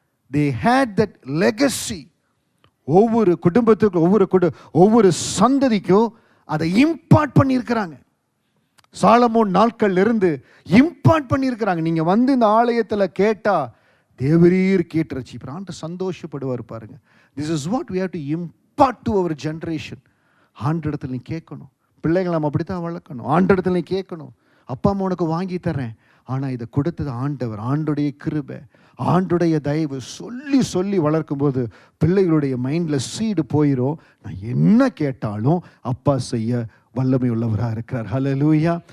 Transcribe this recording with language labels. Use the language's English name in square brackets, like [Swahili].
[English] They had that legacy. [Tamil] ஒவ்வொரு குடும்பத்துக்கும் ஒவ்வொரு சந்ததிக்கும் அதை இம்பார்ட் பண்ணியிருக்கிறாங்க. சாலமோன் நாட்கள் இருந்து இம்பார்ட் பண்ணியிருக்கிறாங்க. நீங்க வந்து இந்த ஆலயத்தில் கேட்டா தேவரீர் கேட்டு ரட்சிப்பீர், ஆண்டு சந்தோஷப்படுவார் பாருங்க. [English] This is what we have to impart to our generation. [Tamil] ஆண்டிடத்தில் நீ கேட்கணும், பிள்ளைகளை நம்ம அப்படித்தான் வளர்க்கணும். ஆண்டிடத்தில் நீ கேட்கணும், அப்பா அம்மா உனக்கு வாங்கி தரேன், ஆனால் இதை கொடுத்தது ஆண்டவர், ஆண்டுடைய கிருபை, ஆண்டுடைய தயவு சொல்லி சொல்லி வளர்க்கும்போது பிள்ளைகளுடைய மைண்டில் சீடு போயிடும். நான் என்ன கேட்டாலும் அப்பா செய்ய வல்லமை உள்ளவராக இருக்கிறார். ஹல்லேலூயா.